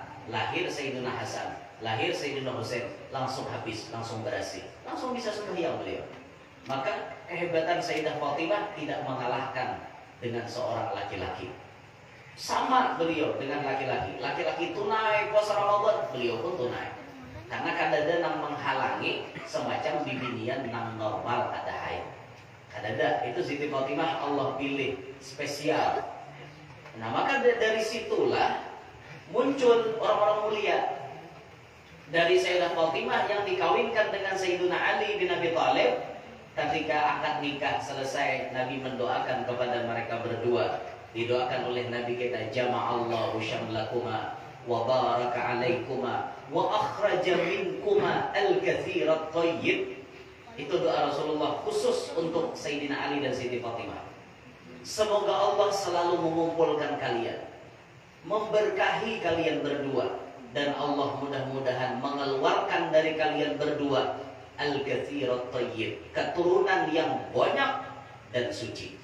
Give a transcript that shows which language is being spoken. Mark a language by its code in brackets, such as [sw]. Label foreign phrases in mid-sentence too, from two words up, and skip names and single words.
[id] Lahir Sayyidina Hasan, lahir Sayyidina Husain, langsung habis, langsung berhasil, langsung bisa sembahyang beliau. Maka kehebatan Sayyidah Fatimah tidak mengalahkan dengan seorang laki-laki. Sama beliau dengan laki-laki. Laki-laki tunai puasa Ramadan, beliau pun tunai. [bjn] Karena kadada nang menghalangi semacam bibinian nang normal ada haid. Kadada itu Siti Fatimah Allah pilih spesial. [id] Nah maka dari situlah muncul orang-orang mulia. Dari Sayyidah Fatimah yang dikawinkan dengan Sayyidina Ali bin Abi Thalib. Ketika akad nikah selesai, Nabi mendoakan kepada mereka berdua. Didoakan oleh Nabi kita, [ar] جمع الله شملكما وبارك عليكما وأخرج منكما الكثير الطيب. [id] Itu doa Rasulullah khusus untuk Sayyidina Ali dan Siti Fatimah. Semoga Allah selalu mengumpulkan kalian, memberkahi kalian berdua, dan Allah mudah-mudahan mengeluarkan dari kalian berdua [ar] الكثير الطيب, [id] keturunan yang banyak dan suci.